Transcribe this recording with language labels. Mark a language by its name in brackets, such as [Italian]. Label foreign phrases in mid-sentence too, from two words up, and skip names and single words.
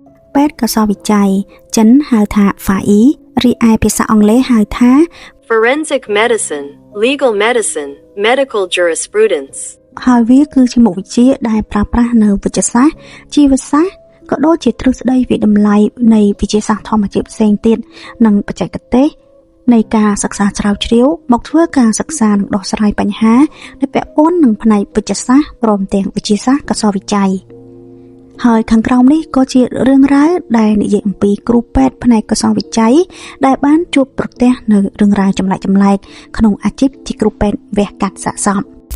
[Khmer] ពេទ្យកសោវិច័យចិនហៅថាហ្វាអ៊ីរីឯភាសាអង់គ្លេសហៅថា [English] Forensic medicine, legal medicine, medical jurisprudence [Khmer] ហើយវាគឺជាមុខវិជ្ជាដែលប្រើប្រាស់នៅវិទ្យាសាស្ត្រជីវសាស្ត្រក៏ដូចជាទ្រឹស្ដីវិតម្លៃនៃវិទ្យាសាស្ត្រធម្មជាតិផ្សេងទៀតនិងបច្ចេកទេសនៃការសិក្សាជ្រាវជ្រាវមកធ្វើការសិក្សានិងដោះស្រាយបញ្ហាដែលពាក់ព័ន្ធនឹងផ្នែកវិទ្យាសាស្ត្រព្រមទាំងវិទ្យាសាស្ត្រកសោវិច័យហើយខាងក្រោមនេះក៏ជារឿងរ៉ាវដែលនិយាយអំពីគ្រូពេទ្យផ្នែកកសោវិច័យដែលបានជួបប្រទះនៅរឿងរ៉ាវចម្លែកក្នុងអាជីពជាគ្រូពេទ្យវះកាត់សាកសព